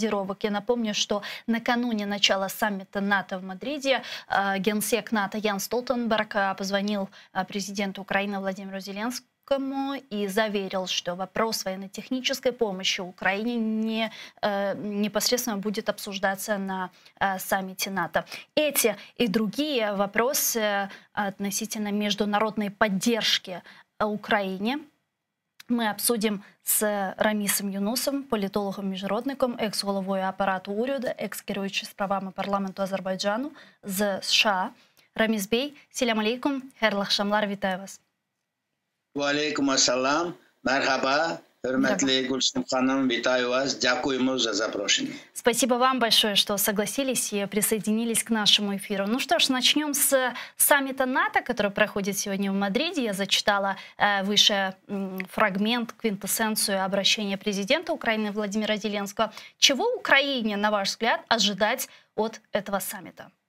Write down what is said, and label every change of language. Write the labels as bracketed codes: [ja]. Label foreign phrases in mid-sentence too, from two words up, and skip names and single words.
[ru] Я напомню, что накануне начала саммита НАТО в Мадриде генсек НАТО Ян Столтенберг позвонил президенту Украины Владимиру Зеленскому и заверил, что вопрос военно-технической помощи Украине непосредственно будет обсуждаться на саммите НАТО. Эти и другие вопросы относительно международной поддержки Украине мы обсудим с Рамісом Юнусом, [uk] політологом-міжнародником, екс-головою апарату уряду, екс-керуючим справами парламенту Азербайджану з США. [crh] Рамис Бей, салям алейкум, хайрлах шамлар, [uk] витаю вас. [crh] Ва алейкум ассалам, мархаба, hürmetli Гульсум ханым, [uk] витаю вас, дякуем за запрошение. [ru] Спасибо вам большое, что согласились и присоединились к нашему эфиру. Ну что ж, начнем с саммита НАТО, который проходит сегодня в Мадриде. Я зачитала выше фрагмент, квинтэссенцию обращения президента Украины Владимира Зеленского. Чего Украине, на ваш взгляд, ожидать от этого саммита?